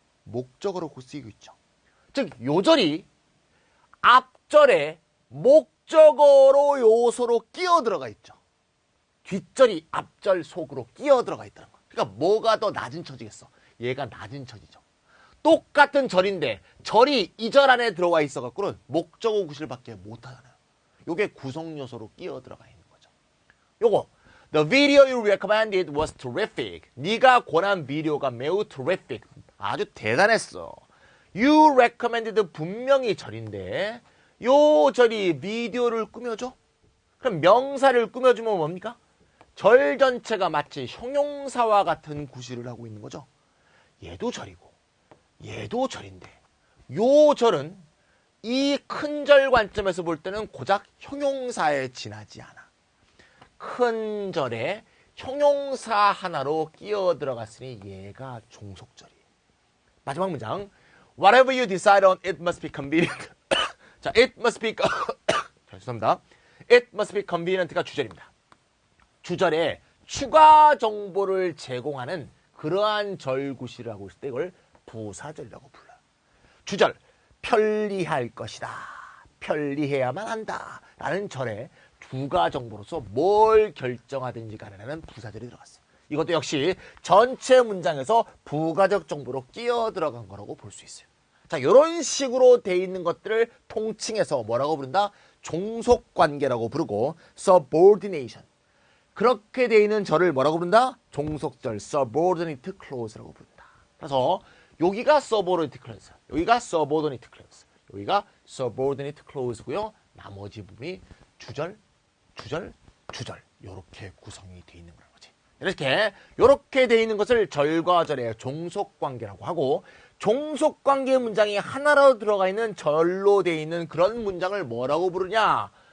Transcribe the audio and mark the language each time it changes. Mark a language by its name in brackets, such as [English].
[Korean] 목적어로 쓰이고 있죠. 즉, 요 절이 앞절에 목적어로 요소로 끼어 들어가 있죠. 뒷절이 앞절 속으로 끼어 들어가 있다는 거야. 그러니까 뭐가 더 낮은 처지겠어? 얘가 낮은 처지죠. 똑같은 절인데 절이 이 절 안에 들어가 있어갖고는 목적어 구실밖에 못하잖아요. 요게 구성 요소로 끼어 들어가 있는 거죠. 요거 [English] The video you recommended was terrific. [Korean] 네가 권한 비디오가 매우 terrific. 아주 대단했어. [English] You recommended [Korean] 분명히 절인데 요 절이 비디오를 꾸며줘? 그럼 명사를 꾸며주면 뭡니까? 절 전체가 마치 형용사와 같은 구실을 하고 있는 거죠. 얘도 절이고 얘도 절인데 요 절은 이 큰 절 관점에서 볼 때는 고작 형용사에 지나지 않아. 큰 절에 형용사 하나로 끼어 들어갔으니 얘가 종속절이에요. 마지막 문장. [English] Whatever you decide on, it must be convenient. [Korean] 자, [English] it must be [Korean] 죄송합니다. [English] It must be convenient가 [Korean] 주절입니다. 주절에 추가 정보를 제공하는 그러한 절구실을 하고 있을 때 이걸 부사절이라고 불러요. 주절, 편리할 것이다. 편리해야만 한다. 라는 절에 주가 정보로서 뭘 결정하든지 간에는 부사절이 들어갔어요. 이것도 역시 전체 문장에서 부가적 정보로 끼어 들어간 거라고 볼 수 있어요. 자, 이런 식으로 돼 있는 것들을 통칭해서 뭐라고 부른다? 종속관계라고 부르고 subordination. 그렇게 돼 있는 절을 뭐라고 부른다? 종속절, subordinate clause라고 부른다. 그래서 여기가 [English] subordinate clause, 여기가 subordinate clause, 여기가 subordinate clause고요. [Korean] 나머지 부분이 주절, 주절, 주절 이렇게 구성이 돼 있는 거라는 거지. 이렇게 돼 있는 것을 절과 절의 종속관계라고 하고 종속관계 문장이 하나로 들어가 있는 절로 돼 있는 그런 문장을 뭐라고 부르냐?